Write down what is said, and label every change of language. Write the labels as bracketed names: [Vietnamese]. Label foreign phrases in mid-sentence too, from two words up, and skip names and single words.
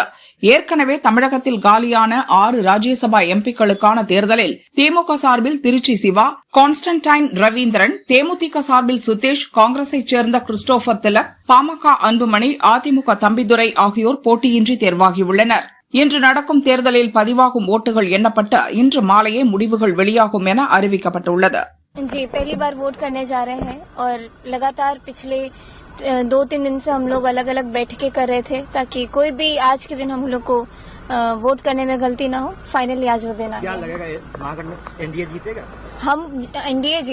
[Tamil] ஏற்கனவே தமிழகத்தில் காலியான 6 ராஜ்யசபா எம்பிக்களுக்கான தேர்தலில் திமுக சார்பில் திருச்சி சிவா, கான்ஸ்டன்டைன் ரவீந்திரன், தேமுதிக சார்பில் சுதேஷ், காங்கிரஸைச் சேர்ந்த கிறிஸ்டோபர் திலக், பாமக அன்புமணி, அதிமுக தம்பிதுரை ஆகியோர் போட்டியின்றி தேர்வாகியுள்ளனர். இன்று நடக்கும் தேர்தலில் பதிவாகும் ஓட்டுகள் எண்ணப்பட்டு இன்று மாலையே முடிவுகள் வெளியாகும் என அறிவிக்கப்பட்டுள்ளது. [Hindi] जी, पहली बार वोट करने जा रहे हैं और लगातार पिछले 2-3 दिन से हम लोग अलग अलग बैठकें कर रहे थे ताकि कोई भी आज के दिन हम लोग को वोट करने में गलती ना हो. फाइनली आज वो दिन आ गया. क्या लगेगा महागठबंधन एनडीए जीतेगा?